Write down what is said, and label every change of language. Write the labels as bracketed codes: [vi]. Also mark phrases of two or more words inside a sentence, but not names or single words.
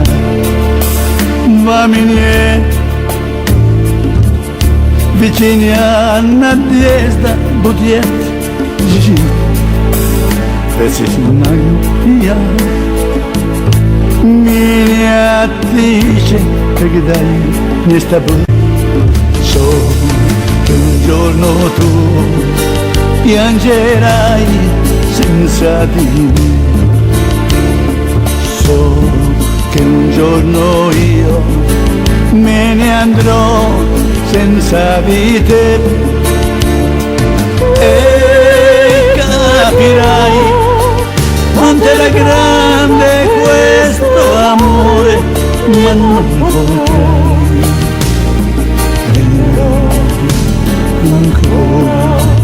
[ru] Во мне вечерняя надежда будет жить. Ведь знаю я. Меня dice когда я не с тобой. [it] So che un giorno tu piangerai senza di me. So che un giorno io me ne andrò senza di te, e capirai quanto era grande questo amore, ma non potrai ancora.